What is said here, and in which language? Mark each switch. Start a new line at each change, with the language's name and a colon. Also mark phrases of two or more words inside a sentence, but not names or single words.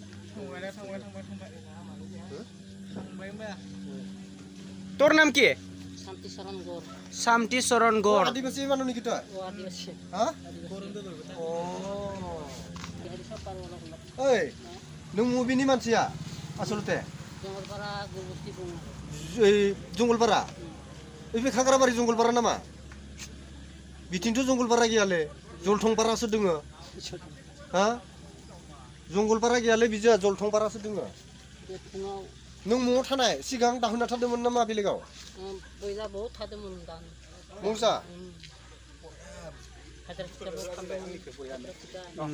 Assamese: তোৰ নাম কি শান্তিচৰণ গড় শান্তিচৰণ গড় আদিবাসী মানুহ নেকি তই ও আদিবাসী হা হেৰি চব পাৰো অলপ অলপ
Bodo: ঐ নों मबेनि मानसिया आसलते জঙ্গলপাৰা গুৰুবস্তি বুং
Assamese: এই জঙ্গলপাৰা এই
Bodo: খাগ্राबारि जंगलपारा नामा बिथिंथ' जंगलपारा गैयाले जलथंपारासो दोङो हा जंगलपारा गैयाले बिजोआ जलथंपारासो दोङो बे फुङाव नों म'आव थानाय सिगां दाहोना थादोंमोन नामा बेलेगाव बैजा बहुत थादोंमोन दान मौसा हाजार खिथा बहुत खालामदोंमोन